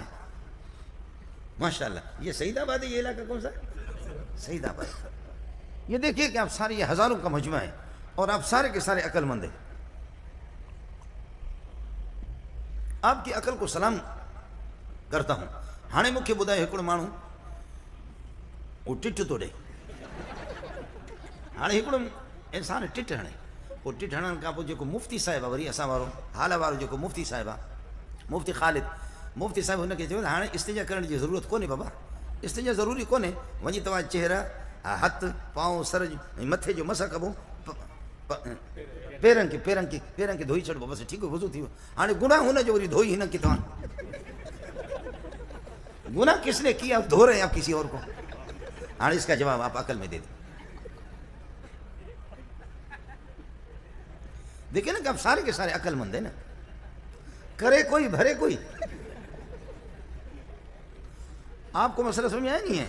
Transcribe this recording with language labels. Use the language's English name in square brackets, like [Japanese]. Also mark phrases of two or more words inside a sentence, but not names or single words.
[Urdu] ماشاءاللہ، یہ سعید آباد ہے، یہ علاقہ کون سا ہے؟ سعید آباد۔ یہ دیکھیے کہ آپ سارے یہ ہزاروں کا مجمع ہے اور آپ سارے کے سارے عقل مند ہیں۔ آپ کی عقل کو سلام کرتا ہوں. [Sindhi] हाणे मूंखे ॿुधायो हिकिड़ो माण्हू उहो टिट थो ॾे. हाणे हिकिड़ो इंसानु टिट हणे, पोइ टिट हणण खां पोइ जेको मुफ़्ती साहिबु आहे, वरी असां वारो हाल वारो जेको मुफ़्ती साहिबु आहे, मुफ़्ती ख़ालिद, मुफ़्ती साहिबु हुनखे चयो हाणे इस्तिंजा करण जी ज़रूरत कोन्हे बाबा, इस्तिंजा ज़रूरी कोन्हे, वञी तव्हां चेहरा, हथ, पांव, सर ऐं मथे जो मस कबो, पेरनि खे धोई छॾिबो, बसि ठीकु आहे, वज़ू थी वियो. हाणे गुनाह हुनजो वरी धोई हिन खे तव्हां, [Urdu] گناہ کس نے کیا، دھو رہے ہیں آپ کسی اور کو. ہاں، اس کا جواب آپ عقل میں دے دیں۔ دیکھیے نا کہ آپ سارے کے سارے عقلمند ہے نا، کرے کوئی بھرے کوئی. آپ کو مسئلہ سمجھ میں آیا نہیں ہے?